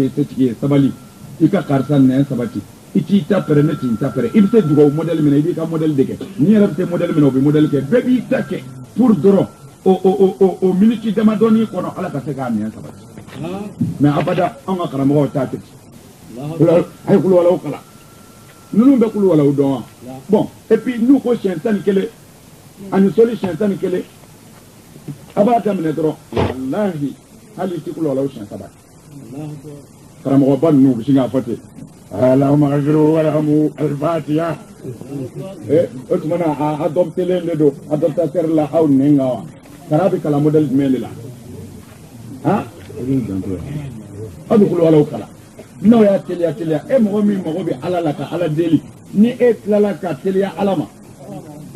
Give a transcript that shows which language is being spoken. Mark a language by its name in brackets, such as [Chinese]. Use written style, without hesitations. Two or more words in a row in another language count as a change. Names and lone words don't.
[Bambara] ye setigi ye sabali i ka karisa nɛn sabati i t'i ta pɛrɛ ne t'i ta pɛrɛ i bɛ se dugawu modèle min na i b'i ka modèle de kɛ n'i yɛrɛ bɛ se modèle min na o bɛ modèle kɛ bɛɛ b'i ta kɛ pour dɔrɔn o minute damadɔni kɔnɔ ala ka se k'a nɛn sabati mais abada an ka karamɔgɔw t'a kɛ a ye kulubalaw kalan ninnu bɛ kulubalaw dɔn wa [French] bon et puis [Bambara] n'u ko siɲɛ 11 ani soli siɲɛ 11 a b'a daminɛ dɔrɔn walahi hali i tɛ kulubalaw siɲɛ 3 karamɔgɔba ninnu u bɛ sin k'a fɔ ten [Arabic] اللهم اغفر له وارحمه [Bambara] al-Fatiha o tuma na a adoptelen de don adoptateur la aw nɛn kan wa kara bɛ kalan modèle jumɛn de la han aw bɛ kulubalaw kalan n'aw y'a teliya e mɔgɔ min mago bɛ ala la ka ala deli ni e tilala ka teliya ala ma i